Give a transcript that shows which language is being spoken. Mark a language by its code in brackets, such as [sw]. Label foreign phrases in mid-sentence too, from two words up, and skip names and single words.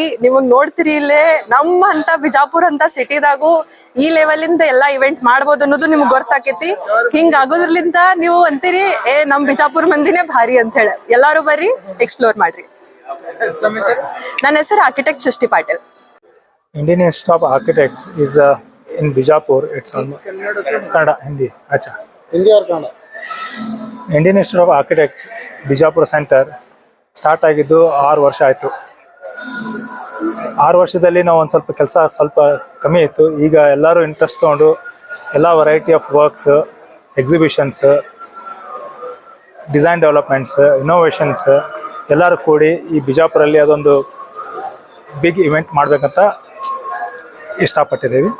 [kn] ನಿಮಗ್ ನೋಡ್ತಿರಿ ಇಲ್ಲೇ ನಮ್ಮ ಅಂತ ಬಿಜಾಪುರ್ ಅಂತ ಸಿಟಿದಾಗು ಈ ಲೆವೆಲ್ ಇಂದ ಎಲ್ಲಾ ಇವೆಂಟ್ ಮಾಡ್ಬೋದು ಅನ್ನೋದು ನಿಮ್ಗೆ ಗೊತ್ತಾಕೈತಿ. ಹಿಂಗ ಆಗೋದ್ರಲಿಂತ ನೀವು ಅಂತೀರಿ ನಮ್ ಬಿಜಾಪುರ್ ಮಂದಿನೇ ಭಾರಿ ಅಂತ ಹೇಳಿ. ಎಲ್ಲಾರು ಬರ್ರಿ, ಎಕ್ಸ್ಪ್ಲೋರ್ ಮಾಡ್ರಿ. ನನ್ನ ಹೆಸರು ಆರ್ಕಿಟೆಕ್ಟ್ ಸೃಷ್ಟಿ ಪಾಟೀಲ್. [en] Indian Institute of Architects is in Bijapur. It's Kannada Hindi. अच्छा, [hi] हिंदी और कन्नड़. [kn] ಇಂಡಿಯನ್ ಇನ್ಸ್ಟಿಟ್ಯೂಟ್ ಆಫ್ ಆರ್ಕಿಟೆಕ್ಟ್ಸ್ ಬಿಜಾಪುರ ಸೆಂಟರ್ ಸ್ಟಾರ್ಟ್ ಆಗಿದ್ದು 6 ವರ್ಷ ಆಯಿತು. 6 ವರ್ಷದಲ್ಲಿ ನಾವು ಒಂದು ಸ್ವಲ್ಪ ಕೆಲಸ ಸ್ವಲ್ಪ ಕಮ್ಮಿ ಇತ್ತು. ಈಗ ಎಲ್ಲರೂ ಇಂಟ್ರೆಸ್ಟ್ ತೊಗೊಂಡು ಎಲ್ಲ [en] variety of works, exhibitions, design developments, innovations [kn] ಎಲ್ಲರೂ ಕೂಡಿ ಈ ಬಿಜಾಪುರಲ್ಲಿ ಅದೊಂದು [en] big event [kn] ಮಾಡಬೇಕಂತ ಇಷ್ಟಪಟ್ಟಿದ್ದೀವಿ.